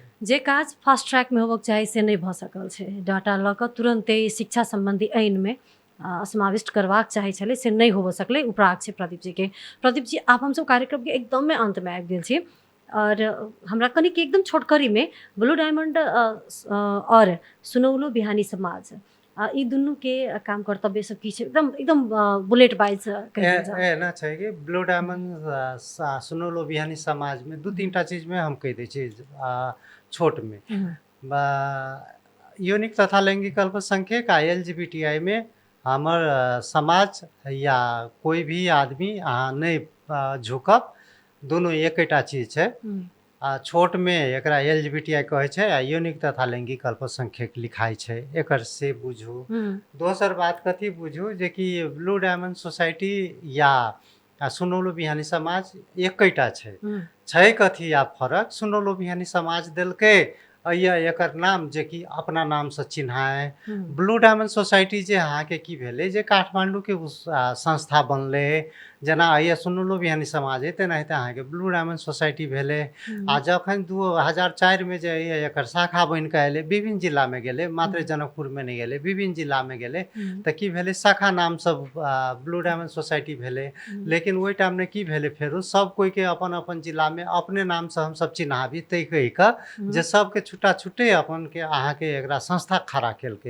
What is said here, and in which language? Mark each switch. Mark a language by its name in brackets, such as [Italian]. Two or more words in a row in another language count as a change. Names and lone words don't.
[Maithili] जे काज [English] fast track [Maithili] में होबक चाही से नहीं भऽ सकल छै, डाटा लऽ कऽ तुरंते शिक्षा संबंधी आइन में समाविष्ट करबाक चाही छलै से नहीं हो सकलै, उपराग छै प्रदीप जी के। प्रदीप जी आब हम सब कार्यक्रम के एकदम में अंत में आबि गेल छी, और हमरा कनिक एकदम छोटकरी में ब्लू डायमंड और सुनौलो बिहानी समाज ई दुनू के काम कर्तव्य सब की छै, एकदम एकदम [English] bullet wise [Maithili] ना छै कि ब्लू डायमंड सुनौलो बिहानी समाज में दू तीन टा चीज में हम कह दै छी छोट में। यौनिक तथा लैंगिक अल्पसंख्यक आ LGBTI में हमर समाज या कोई भी आदमी अहाँ नहीं झुकब, दोनों एकेटा चीज छै। छोट में एकरा LGBTI कहै छै आ यौनिक तथा लैंगिक अल्पसंख्यक लिखाई छै, एकर से बुझू। दोसर बात कथी बुझू जे कि ब्लू डायमंड सोसाइटी या सुनौलो बिहानी समाज एकेटा छै कथी आ फर्क, सुनौलो बिहानी समाज देलकै या एकर नाम जे कि अपना नाम से चिन्हाए। ब्लू डायमंड सोसाइटी जे अहाँ के की भेलै जे काठमांडू के संस्था बनलै, जेना सुनौलो बिहानी समाज है तेनाहिते अहाँ के ब्लू डायमंड सोसाइटी भेलै। आ जखन 2004 में जे एकर शाखा बन के अयलै, विभिन्न जिला में गेलै, मात्र जनकपुर में नहीं गेलै, विभिन्न जिला में गेलै, तो की भेलै शाखा नाम सब ब्लू डायमंड सोसाइटी भेलै। लेकिन वही टाइम में की भेलै फेरो सब कोई के अपन अपन जिला में अपने नाम से हम सब चिन्हाबी तै कहि कऽ जे सबके छुट्टा छुट्टे अपन के अहाँ के एकरा संस्था खड़ा केलकै।